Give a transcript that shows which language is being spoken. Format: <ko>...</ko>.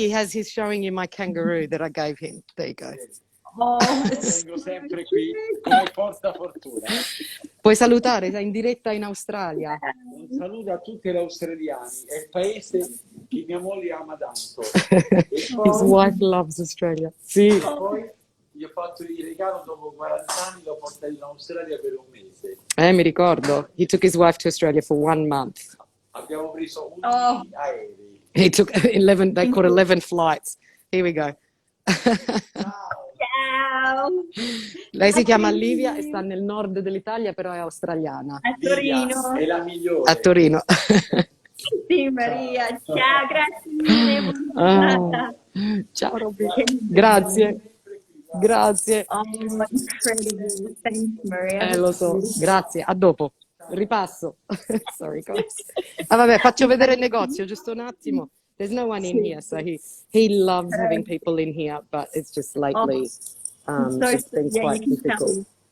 <en>He's showing you my kangaroo that I gave him. There you go. Oh, it's</en> <it>Vengo sempre qui come porta fortuna. Puoi salutare, sei in diretta in Australia. Un saluto a tutti gli australiani, è il paese che mia moglie ama tanto.</it> <en>His wife loves Australia.</en> <it>Sì. E poi gli ho fatto il regalo dopo 40 anni, l'ho portato in Australia per un mese. Mi ricordo.</it> <en>He took his wife to Australia for 1 month.</en> <it>Abbiamo preso 11 aerei.</it> <en>He took 11, they caught 11 flights. Here we go.</en> <it>ciao. Lei si chiama Livia e sta nel nord dell'Italia, però è australiana. A Torino. È la migliore. A Torino. Sì, Maria. Ciao, grazie mille. Buona giornata. Ciao Robby. Grazie. Grazie.</it> <en>Oh, incredible. Thanks, Maria.</en> <it>Lo so. Grazie. A dopo. Ripasso.</it> <en>Sorry, guys.</en> <it>Vabbè, faccio vedere il negozio, giusto un attimo.</it> <en>There's no one in here, so he loves having people in here, but it's just lately it's been quite difficult.</en>